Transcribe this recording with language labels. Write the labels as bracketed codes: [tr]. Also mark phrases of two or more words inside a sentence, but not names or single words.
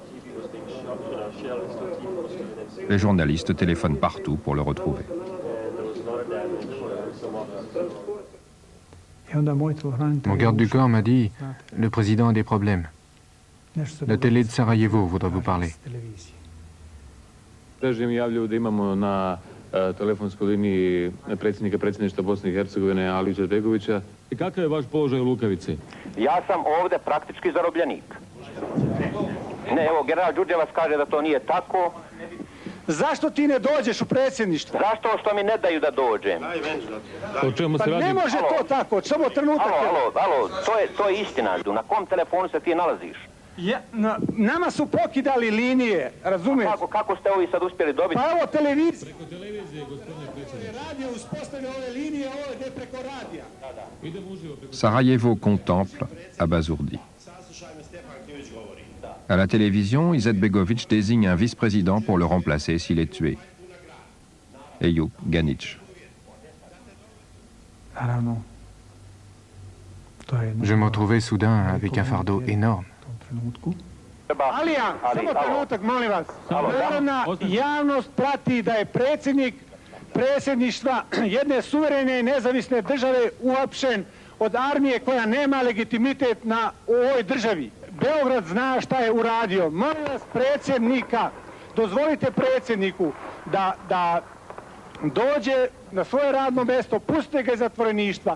[fr] Les journalistes téléphonent partout pour le retrouver. Mon garde du corps m'a dit « Le président a des problèmes. La télé de Sarajevo voudrait vous parler. » [bs] telefonskoj liniji predsjednika predsjedništva Bosne i Hercegovine Aliju Izetbegovića. I kakav je vaš položaj u Lukavici? Ja sam ovde praktički zarobljenik. Ne, evo, general Đurđevac kaže da to nije tako. Zašto ti ne dođeš u predsjedništvo? Zašto što mi ne daju da dođem? O čemu se radi? Pa ne može to tako, samo trenutak. Alo, to je istina. Na kom telefonu se ti nalaziš? Nama su pokidali linije, razumiješ? Kako ste ovi sad uspjeli dobiti? Pa evo televizija. Preko televizije, gospodine predsjedniče. Radio uspostavlja ove linije, ovo je preko radija. [fr] Sarajevo contemple, abasourdi. À la télévision, Izetbegovic désigne un vice-président pour le remplacer s'il est tué. Ejup Ganić. Je me retrouvais soudain avec un fardeau énorme. [bs] Alija, samo trenutak, molim vas. Narodna javnost prati da je predsjednik predsjedništva jedne suverene i nezavisne države uhapšen od armije koja nema legitimitet u ovoj državi. Beograd zna šta je uradio. Molim vas, predsjednika, dozvolite predsjedniku da dođe na svoje radno mjesto, pustite ga iz zatvoreništva.